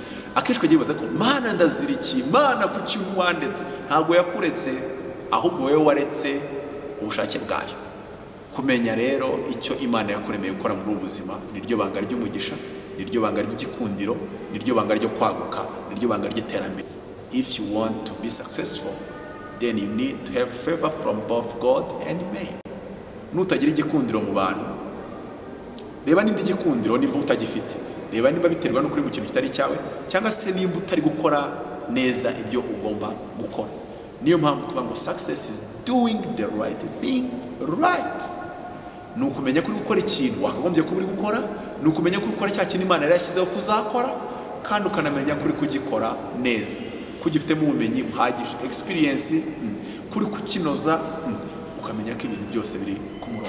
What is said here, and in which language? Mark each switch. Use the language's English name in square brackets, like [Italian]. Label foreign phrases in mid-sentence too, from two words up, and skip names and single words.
[Kinyarwanda] Akenshi ukagiye wibaza ko Mana ndazira iki, Mana kuki wandetse? Ntabwo yakuretse, ahubwo wowe waretse ubushake bwayo. Kumenya rero icyo Imana yakuremeye gukora muri ubu buzima niryo banga ry'umugisha, niryo banga ry'igikundiro, niryo banga ryo kwaguka, niryo banga ry'iterambere. [English] If you want to be successful, then you need to have favor from both God and man. [Kinyarwanda] Nutagira igikundiro mu bantu, reba nimba igikundiro nimba utagifite, reba nimba biterwa no kuri mu kintu kitari cyawe, cyangwa se nimba utari gukora neza ibyo ugomba gukora. Niyo mpamvu tuvuga ngo [English] success is doing the right thing right. [Kinyarwanda] Nukumenya kuri gukora ikintu wakagombye kuba uri gukora, nukumenya kuri gukora cya kintu Imana yari yashyizeho kuzakora, kandi ukanamenya kuri kugikora neza, kugifitemo ubumenyi buhagije, experience, kuri kukinoza, ukamenya ko ibintu byose biri ku murongo.